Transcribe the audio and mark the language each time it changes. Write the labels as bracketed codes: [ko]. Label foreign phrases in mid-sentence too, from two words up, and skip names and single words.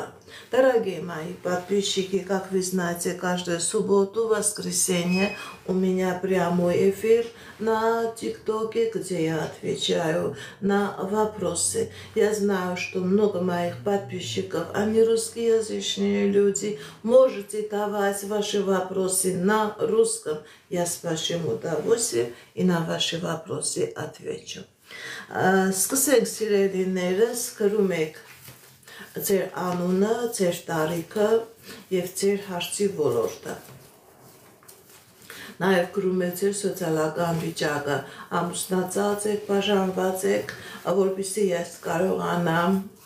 [ru] Дорогие мои подписчики, как вы знаете, каждую субботу, воскресенье у меня прямой эфир на ТикТоке, где я отвечаю на вопросы. Я знаю, что много моих подписчиков, они русскоязычные люди, можете давать ваши вопросы на русском. Я с большим удовольствием и на ваши вопросы отвечу. [hy] Սկսենք սիրելիներս, գրում եք ձեր անունը, ձեր տարիքը եւ ձեր հարցի ոլորտը։ Նաեւ գրում եք ձեր սոցիալական վիճակը, ամուսնացած եք, բաժանված եք, որպեսզի ես կարողանամ